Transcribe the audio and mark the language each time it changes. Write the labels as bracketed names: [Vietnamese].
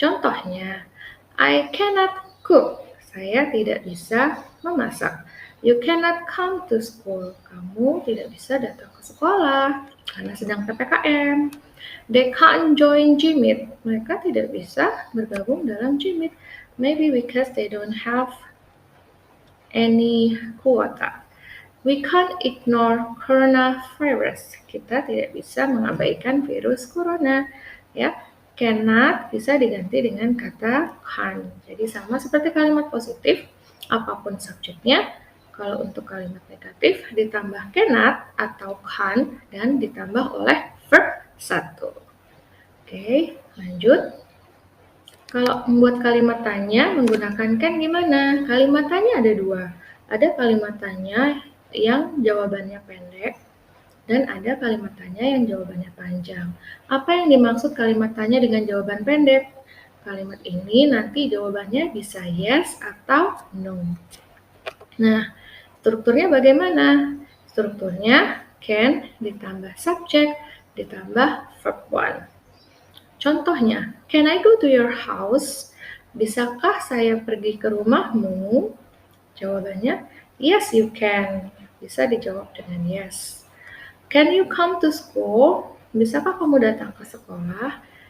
[English] Contohnya, I cannot cook. [Indonesian] Saya tidak bisa memasak. [English] You cannot come to school. [Indonesian] Kamu tidak bisa datang ke sekolah karena sedang PPKM. [English] They can't join GMIT. [Indonesian] Mereka tidak bisa bergabung dalam GMIT. [English] Maybe because they don't have any quota. We can't ignore coronavirus. [Indonesian] Kita tidak bisa mengabaikan virus corona. Ya, cannot bisa diganti dengan kata can. Jadi sama seperti kalimat positif, apapun subjeknya. Kalau untuk kalimat negatif ditambah cannot atau can dan ditambah oleh verb 1. Oke, lanjut. Kalau membuat kalimat tanya menggunakan can gimana? Kalimat tanya ada dua. Ada kalimat tanya yang jawabannya pendek dan ada kalimat tanya yang jawabannya panjang. Apa yang dimaksud kalimat tanya dengan jawaban pendek? Kalimat ini nanti jawabannya bisa yes atau no. Nah, strukturnya bagaimana? Strukturnya can ditambah subject ditambah verb one. [English] Contohnya, can I go to your house? [Indonesian] Bisakah saya pergi ke rumahmu? Jawabannya, [English] yes you can. [Indonesian] Bisa dijawab dengan [English] yes. Can you come to school? [Indonesian] Bisakah kamu datang ke sekolah?